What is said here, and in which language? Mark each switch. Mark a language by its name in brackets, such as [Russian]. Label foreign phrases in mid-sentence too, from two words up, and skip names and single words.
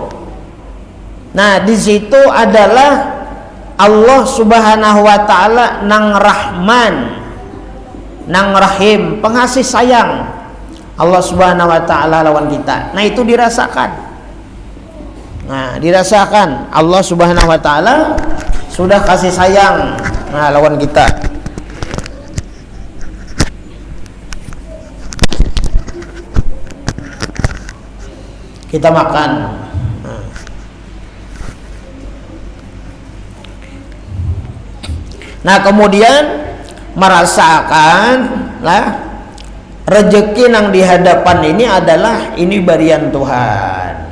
[Banjar] Nah di situ adalah [Arabic] Allah subhanahu wa ta'ala [Banjar] nang Rahman nang Rahim, pengasih sayang [Arabic] Allah subhanahu wa ta'ala [Banjar] lawan kita. Nah itu dirasakan. Nah dirasakan [Arabic] Allah subhanahu wa ta'ala [Banjar] sudah kasih sayang lawan kita. [Indonesian] Kita makan. Nah kemudian merasakan rezeki yang di hadapan ini adalah ini berian Tuhan.